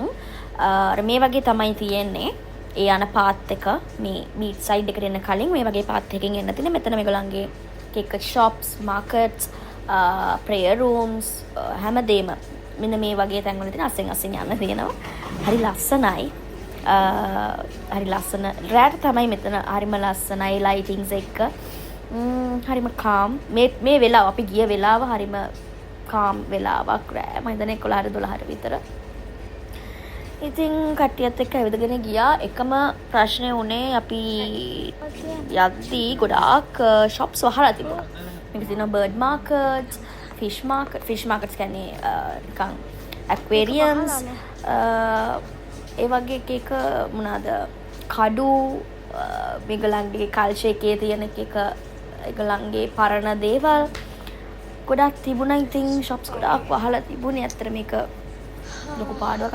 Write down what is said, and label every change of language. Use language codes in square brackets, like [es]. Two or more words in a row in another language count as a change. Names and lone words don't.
[si] අර මේ වගේ තමයි තියෙන්නේ. ඒ යන පාත් එක මේ [en] meet side [si] එකට එන්න කලින් මේ වගේ පාත් එකකින් එන්න තියෙන. මෙතන මේගොල්ලන්ගේ එක [en] shops, markets, prayer rooms [si] හැමදේම මෙන්න මේ වගේ තැන්වල තියෙන අස්සෙන් යන්න තියෙනවා. හරි ලස්සනයි. හරි ලස්සන රෑට තමයි මෙතන හරිම ලස්සනයි ලයිටින්ග්ස් එක්ක. හරිම කාම් මේ වෙලාව අපි ගිය වෙලාව හරිම කාම් වෙලාවක් රෑ මම හිතන්නේ 11 12 විතර. ඉතින් කට්ටියත් එක්ක ඇවිදගෙන ගියා. එකම ප්‍රශ්නේ උනේ අපි යද්දී ගොඩාක් shops වහලා තිබුණා. මේක තියෙනවා [en] bird markets, fish markets [si] කියන්නේ නිකන් aquariums ඒ වගේ එක මොනවාද කඩු මේගොල්ලන්ගේ කල්චර් එකේ තියෙන එක ඒගොල්ලන්ගේ පරණ දේවල් ගොඩක් තිබුණා. ඉතින් shops ගොඩාක් වහලා තිබුණේ. ඇත්තට මේක ලොකු පාඩුවක්.